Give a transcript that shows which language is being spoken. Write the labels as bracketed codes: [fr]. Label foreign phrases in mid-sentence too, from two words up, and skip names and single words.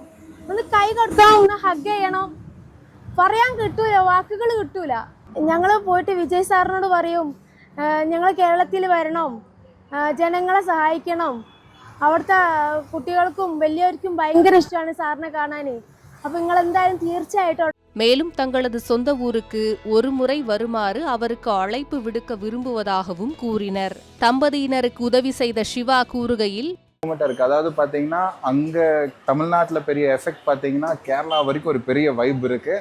[ml] ഒന്ന് കൈ കൊടുക്കണം, ഒന്ന് ഹഗ് ചെയ്യണം, പറയാൻ കിട്ടൂല, വാക്കുകൾ കിട്ടൂല. ഞങ്ങൾ പോയിട്ട് വിജയ് സാറിനോട് പറയും, ഞങ്ങൾ കേരളത്തിൽ വരണം, ജനങ്ങളെ സഹായിക്കണം. അവിടുത്തെ കുട്ടികൾക്കും വലിയവർക്കും ഭയങ്കര ഇഷ്ടമാണ് സാറിനെ കാണാൻ. അപ്പോൾ നിങ്ങൾ എന്തായാലും തീർച്ചയായിട്ടും. [ta] மேலும் தங்களது சொந்த ஊருக்கு ஒரு முறை வருமாறு அவருக்கு அழைப்பு விடுக்க விரும்புவதாகவும் கூறினர். தம்பதியினருக்கு உதவி செய்த சிவா கூறுகையில், இருக்கு. அதாவது பார்த்தீங்கன்னா அங்கே தமிழ்நாட்டில் பெரிய எஃபெக்ட் பார்த்தீங்கன்னா கேரளா வரைக்கும் ஒரு பெரிய வைப் இருக்குது.